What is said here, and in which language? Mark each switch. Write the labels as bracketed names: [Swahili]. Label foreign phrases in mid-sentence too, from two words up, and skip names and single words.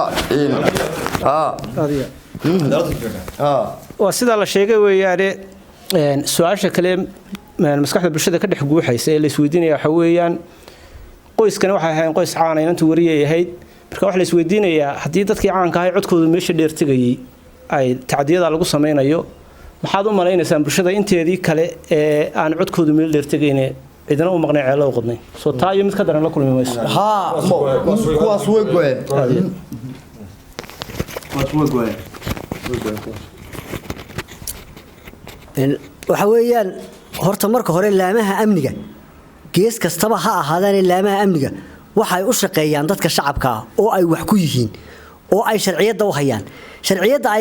[Somali] waa sida la sheegay weeyaane su'aasha kale maskaxda bulshada ka dhex guuxaysa ee la isweydiinaya waxa weeyaan qoyskana waxa ahayn qoys caan ah inta wariyay ahayd marka wax la isweydiinayaa hadii dadkii caanka ahay codkooda meesha dheer tagayay ay tacdiyada lagu sameynayo maxaad u maleynaysaa bulshada inteedii kale ee aan codkooda meel dheer tagaynay cidina u maqnay ceelo u qodnay soo taa iyo mid ka daran la kulmi mayso ها كواس ويقوين كواس ويقوين waxa weeyaan horta marka hore laamaha amniga gees kastaba ha ahaadaan laamaha amniga waxay u shaqeeyaan dadka shacabka ah oo ay wax ku yihiin oo ay sharciyada u hayaan sharciyada ay